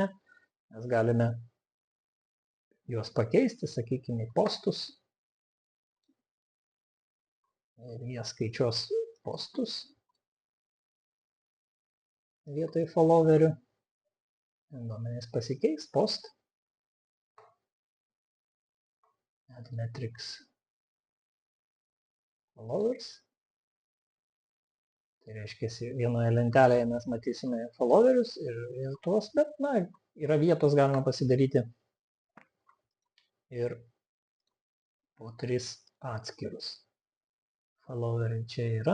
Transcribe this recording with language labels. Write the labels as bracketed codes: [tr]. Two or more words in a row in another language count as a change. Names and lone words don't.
[lt] Mes galime juos pakeisti, sakykime, į postus. Ir jie skaičiuos postus vietoj followerių. Duomenys pasikeis, post. [en] add metrics followers. [lt] Tai reiškia, vienoje lentelėje mes matysime followerius ir tuos, bet, na, yra vietos galima pasidaryti ir po 3 atskirus. Followeriai čia yra.